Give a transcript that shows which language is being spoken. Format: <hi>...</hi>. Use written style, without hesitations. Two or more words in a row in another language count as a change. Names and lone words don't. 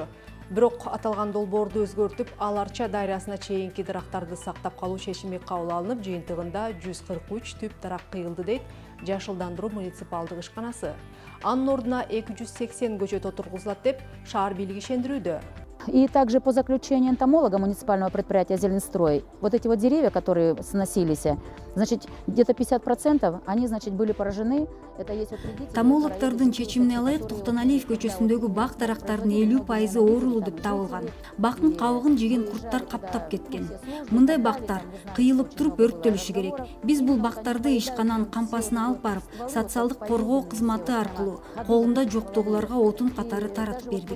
<ky>Бирок аталган долбоорду өзгөртүп, ал Арча дайрасына чейинки дарактарды сактап калуу чечими кабыл алынып, жыйынтыгында 143 түп дарак кыйылды дейт Жашылдандыруу муниципалдык ишканасы. Анын ордуна 280 көчөт отургузулат деп шаар бийлиги ишендирүүдө.</ky> <ru>И также по заключению энтомолога муниципального предприятия «Зеленстрой», вот эти вот деревья, которые сносились, значит, где-то 50% они, значит, были поражены. Это есть вот вредители.</ru> <ky>Томологдордун чечимине ылайык Токтоналиев көчөсүндөгү бак дарактардын 50% оорулуу деп табылган. Бактын кабыгын жеген курттар каптап кеткен. Мындай бактар кыйылып туруп өрттөлүшү керек. Биз бул бактарды ишкананын кампасына алып барып, социалдык коргоо кызматы аркылуу колунда жоктогуларга отун катары таратып бердик.</ky>